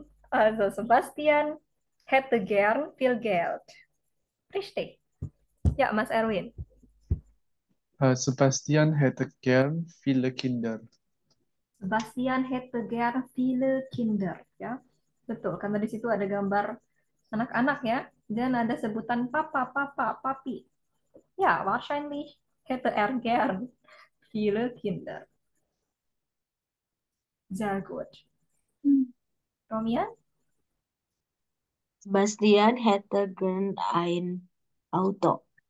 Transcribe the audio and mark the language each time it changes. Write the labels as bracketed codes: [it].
[de] Also Sebastian hätte gern viel Geld. Richtig. Ja, Mas Erwin. Sebastian hätte gern viele Kinder. Sebastian hätte gern viele Kinder, ya. [id] Betul, karena di situ ada gambar anak-anak ya, dan ada sebutan papa, papa, papi. [de] Ya, wahrscheinlich hätte gern viele Kinder. Sehr gut. Romia? Sebastian hätte gern ein Auto.